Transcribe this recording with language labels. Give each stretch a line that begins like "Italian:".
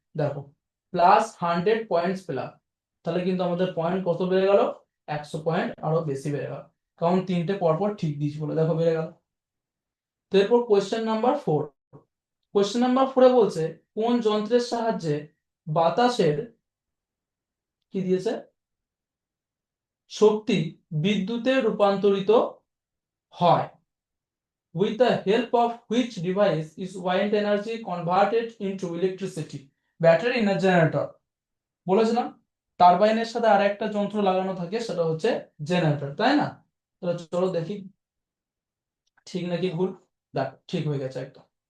Bangla: দেখো +100 পয়েন্টস পেলাম, তাহলে কিন্তু আমাদের পয়েন্ট কত বেড়ে গেল, 100 পয়েন্ট আরো বেশি বেড়ে গেল, কারণ তিনটে পরপর ঠিক দিয়েছি বলে। দেখো বেড়ে গেল। তো এরপর কোয়েশ্চেন নাম্বার 4। কোয়েশ্চেন নাম্বার 4 বলছে কোন যন্ত্রের সাহায্যে বাতাসের কি দিয়েছে শক্তি বিদ্যুতে রূপান্তরিত হয়?
English: With the help of which device is wind energy converted into electricity?
Bangla: Battery না জেনারেটর? বলেছিলাম টারবাইনের সাথে আর একটা যন্ত্র লাগানো থাকে, সেটা হচ্ছে জেনারেটর, তাই না? তাহলে চলো দেখি ঠিক নাকি ভুল। দেখ ঠিক হয়ে গেছে একদম।